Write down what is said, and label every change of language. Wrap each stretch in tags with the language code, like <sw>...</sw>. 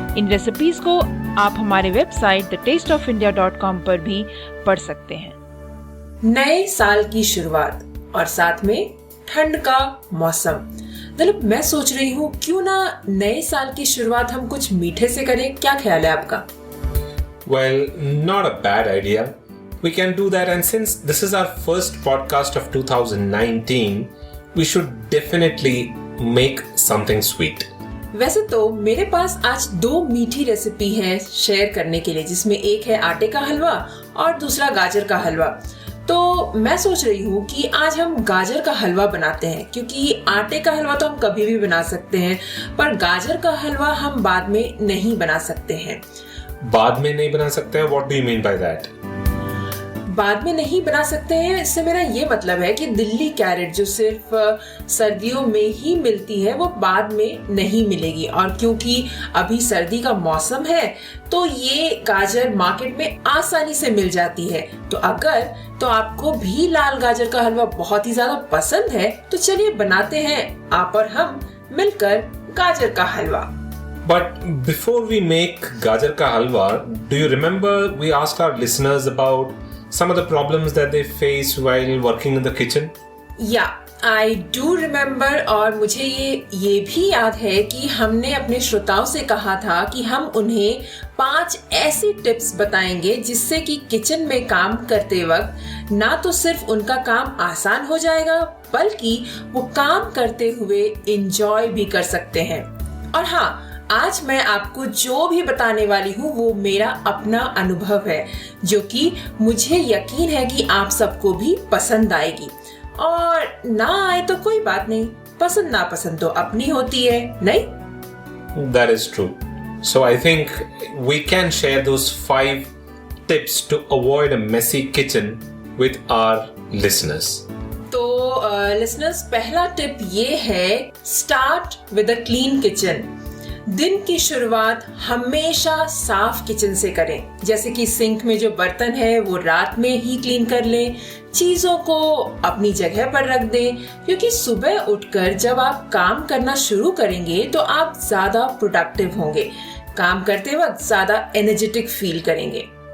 <hi>इन recipes को आप हमारे वेबसाइट thetasteofindia.com पर भी पढ़ सकते हैं। नए साल की शुरुआत और साथ में ठंड का मौसम। दिलीप, मैं सोच रही हूँ क्यों ना नए साल की शुरुआत हम कुछ मीठे से करें, क्या ख्याल है आपका?</hi> <en>Well, not a bad idea. We can do that, and since this is our first podcast of 2019, we should definitely make something sweet.</en> <hi>वैसे तो मेरे पास आज 2 मीठी रेसिपी हैं शेयर करने के लिए, जिसमें एक है आटे का हलवा और दूसरा गाजर का हलवा। तो मैं सोच रही हूँ कि आज हम गाजर का हलवा बनाते हैं, क्योंकि आटे का हलवा तो हम कभी भी बना सकते हैं, पर गाजर का हलवा हम बाद में नहीं बना सकते हैं। बाद में नहीं बना सकते हैं?</hi> <en>What do you mean by that?</en> <hi>बाद में नहीं बना सकते हैं, इससे मेरा ये मतलब है कि दिल्ली कैरेट जो सिर्फ सर्दियों में ही मिलती है वो बाद में नहीं मिलेगी, और क्योंकि अभी सर्दी का मौसम है तो ये गाजर मार्केट में आसानी से मिल जाती है। तो अगर तो आपको भी लाल गाजर का हलवा बहुत ही ज्यादा पसंद है तो चलिए बनाते हैं आप और हम मिलकर गाजर का हलवा।</hi> <en>But before we make gajar ka halwa, do you remember we asked our listeners about some of the problems that they face while working in the kitchen? Yeah, I do remember,</en> <hi>और मुझे ये भी याद है कि हमने अपने श्रोताओं से कहा था कि हम उन्हें 5 ऐसी टिप्स बताएंगे जिससे कि किचन में काम करते वक्त ना तो सिर्फ उनका काम आसान हो जाएगा, बल्कि वो काम करते हुए एंजॉय भी कर सकते हैं। और हाँ, आज मैं आपको जो भी बताने वाली हूँ वो मेरा अपना अनुभव है, जो कि मुझे यकीन है कि आप सबको भी पसंद आएगी। और ना आए तो कोई बात नहीं, पसंद ना पसंद तो अपनी होती है, नहीं?</hi> <en>That is true. So I think we can share those 5 tips to avoid a messy kitchen with our listeners.</en> <hi>तो लिसनर्स, पहला टिप ये है,</hi> <en>Start with a clean kitchen.</en> <hi>दिन की शुरुआत हमेशा साफ किचन से करें, जैसे कि सिंक में जो बर्तन है वो रात में ही क्लीन कर लें, चीजों को अपनी जगह पर रख दें, क्योंकि सुबह उठकर जब आप काम करना शुरू करेंगे तो आप ज्यादा प्रोडक्टिव होंगे, काम करते वक्त ज्यादा एनर्जेटिक फील करेंगे।</hi>